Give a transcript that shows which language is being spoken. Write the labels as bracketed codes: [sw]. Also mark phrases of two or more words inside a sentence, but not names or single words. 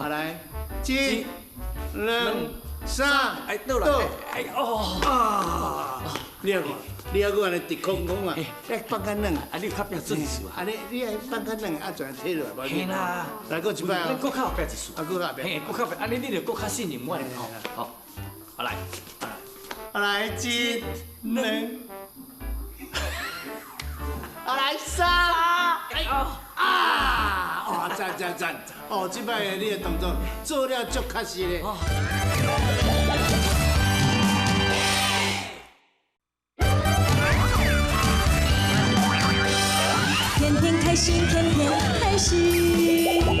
[nan] 好来，1、2、3，倒来。你要安尼直空啊，要放较软。你有较壁做一次啊？安尼你爱放较软，啊，全摕落来，无嘿啦。来，搁一摆啊。搁较后壁一次。搁后壁。搁较后壁，安尼你就搁较信任我咧吼。好，来。来1、2，来3，赞！哦，这摆你的动作做了足确实咧。天天开心，天天开心。